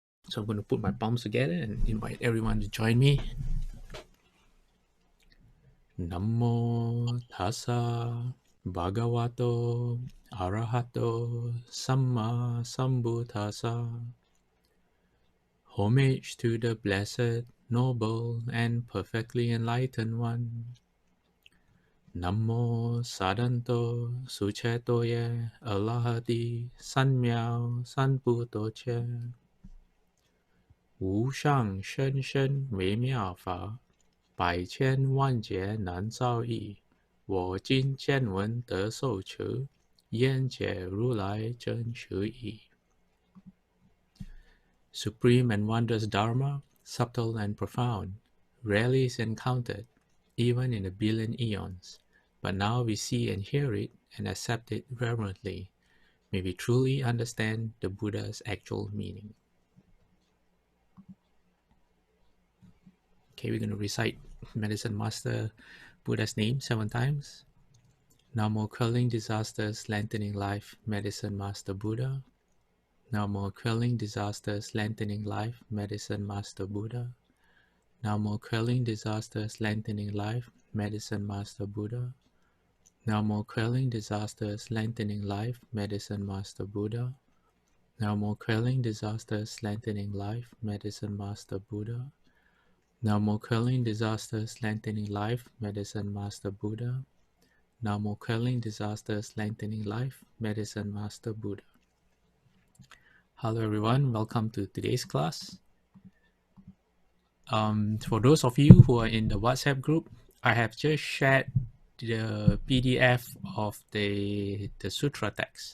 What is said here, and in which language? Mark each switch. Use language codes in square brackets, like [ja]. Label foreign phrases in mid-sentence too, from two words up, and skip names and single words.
[en] So I'm going to put my palms together and invite everyone to join me. [pi] Namo tassa bhagavato arahato samma sambuddhassa. [en] Homage to the blessed, noble, and perfectly enlightened one. Namo sadanto suchetoye alahadi sanmiao sanputoche. [zh] 无上甚深微妙法. 百千万劫难遭遇，我今见闻得受持，愿解如来真实义。 [en] Supreme and wondrous Dharma, subtle and profound, rarely is encountered, even in a billion eons. But now we see and hear it and accept it reverently. May we truly understand the Buddha's actual meaning. Okay, we're going to recite Medicine Master Buddha's name 7 times. Namo quelling disasters, lengthening life, Medicine Master Buddha. Namo quelling disasters, lengthening life, Medicine Master Buddha. Namo quelling disasters, lengthening life, Medicine Master Buddha. Namo quelling disasters, lengthening life, Medicine Master Buddha. Namo quelling disasters, lengthening life, Medicine Master Buddha. Namo quelling disasters, lengthening life, Medicine Master Buddha. Namo quelling disasters, lengthening life, Medicine Master Buddha. Hello everyone, welcome to today's class. For those of you who are in the WhatsApp group, I have just shared the PDF of the Sutra text.